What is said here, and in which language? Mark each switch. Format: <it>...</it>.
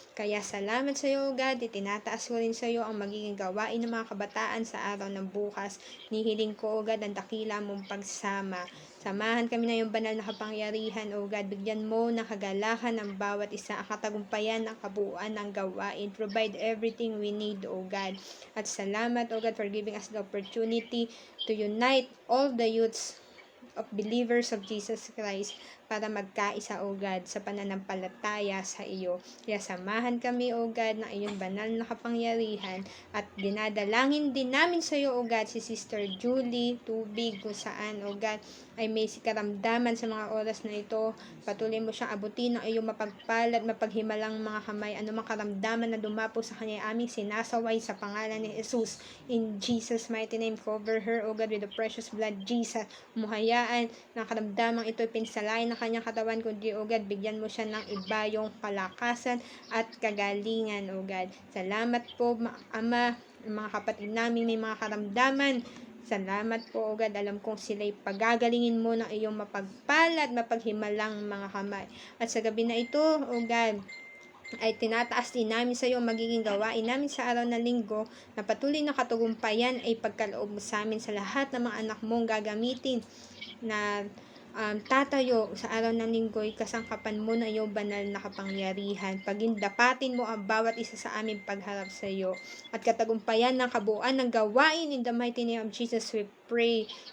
<tl>Kaya salamat sa iyo, God. Itinataas ko rin sa iyo ang magiging gawain ng mga kabataan sa araw ng bukas. Nihiling ko, O God, ang dakila mong pagsama. Samahan kami na iyong banal na kapangyarihan, O God. Bigyan mo ng kagalakan ng bawat isa, ang katagumpayan ng kabuuan ng gawain.</tl> <en>Provide everything we need, O God.</en> <tl>At salamat,</tl> <en>O God, for giving us the opportunity to unite all the youths of believers of Jesus Christ</en> <tl>para magkaisa, O God, sa pananampalataya sa iyo. Kaya samahan kami, O God, ng iyong banal na kapangyarihan at dinadalangin din namin sa iyo, O God, si Sister Julie Tubig, kung saan, O God, ay may karamdaman sa mga oras na ito. Patuloy mo siyang abutin ng iyong mapagpalad, mapaghimalang mga kamay, anumang karamdaman na dumapo sa kanya, aming sinasaway sa pangalan ni Jesus.</tl> <en>In Jesus' mighty name, cover her, O God, with the precious blood, Jesus.</en> <tl>Muhayaan ng karamdamang ito, pinsalain ng kanyang katawan, kundi, O God, bigyan mo siya ng ibayong kalakasan at kagalingan, O God. Salamat po, Ama, mga kapatid namin may mga karamdaman. Salamat po, O God. Alam kong sila'y pagagalingin mo ng iyong mapagpalad, mapaghimalang mga kamay. At sa gabi na ito, O God, ay tinataas din namin sa iyo magiging gawain namin sa araw ng linggo na patuloy na katagumpayan ay pagkaloob mo sa amin sa lahat ng mga anak mong gagamitin na tatayo sa araw ng linggo, kasangkapan mo na iyong banal na kapangyarihan. Pagindapatin mo ang bawat isa sa aming pagharap sa iyo at katagumpayan ng kabuuan ng gawain.</tl> <en>In the mighty name of Jesus we pray.</en>